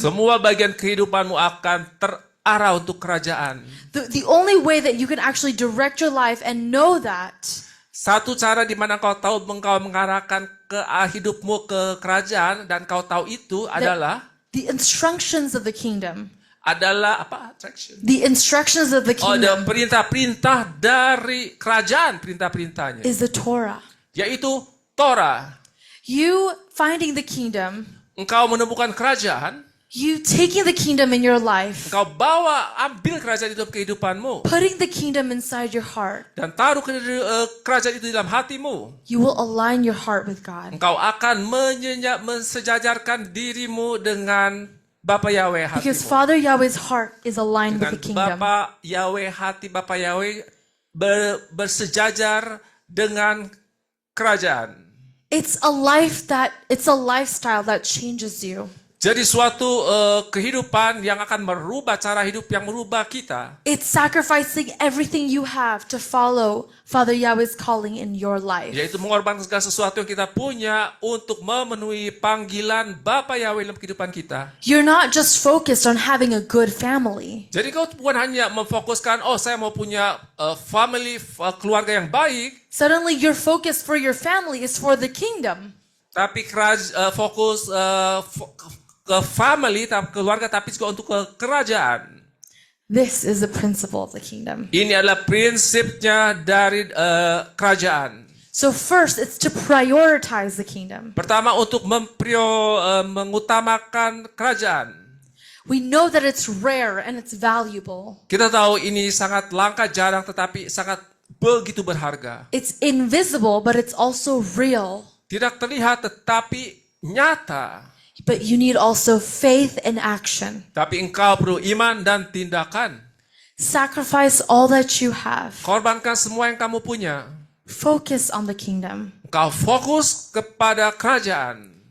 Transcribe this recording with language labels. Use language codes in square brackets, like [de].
[id] semua bagian kehidupanmu akan terarah untuk kerajaan. [en] The only way that you can actually direct your life and know that [id] Satu cara di mana engkau mengarahkan ke hidupmu ke kerajaan dan kau tahu itu adalah [en] the instructions of the kingdom, [id] apa? Attraction. [en] the instructions of the [id] Oh, ada [en] kingdom [id] perintah-perintah dari kerajaan, perintah-perintahnya, [en] is the Torah. [id] yaitu Torah. [en] You finding the kingdom, [id] Engkau menemukan kerajaan, [en] you taking the kingdom in your life, [id] engkau ambil kerajaan itu dalam kehidupanmu [en] putting the kingdom inside your heart, [id] dan taruh kerajaan itu dalam hatimu. [en] you will align your heart with God. [id] Engkau akan mensejajarkan dirimu dengan Bapa Yahweh [en] Because [id] hatimu. [en] Father Yahweh's heart is aligned with [id] Dengan [en] the kingdom. [id] Bapa Yahweh, hati Bapa Yahweh bersejajar dengan kerajaan. [en] It's a lifestyle that changes you. [id] Jadi suatu kehidupan yang akan merubah cara hidup yang merubah kita. [en] It's sacrificing everything you have to follow Father Yahweh's calling in your life. [id] Yaitu mengorbankan segala sesuatu yang kita punya untuk memenuhi panggilan Bapa Yahweh dalam kehidupan kita. [en] You're not just focused on having a good family. [id] Jadi kau bukan hanya memfokuskan, oh saya mau punya keluarga yang baik. [en] Suddenly your focus for your family is for the kingdom. [id] Tapi fokus ke family, keluarga, tapi juga untuk ke kerajaan. [en] This is the principle of the kingdom. [id] Ini adalah prinsipnya dari kerajaan. [en] So first, it's to prioritize the kingdom. [id] Pertama untuk mengutamakan kerajaan. [en] We know that it's rare and it's valuable. [id] Kita tahu ini sangat langka, jarang, tetapi sangat begitu berharga. [en] It's invisible, but it's also real. [id] Tidak terlihat, tetapi nyata. [en] But you need also faith and action. [id] Tapi engkau perlu iman dan tindakan. [en] Sacrifice all that you have. [id] Korbankan semua yang kamu punya. [en] Focus on the kingdom. [id] Engkau fokus kepada kerajaan.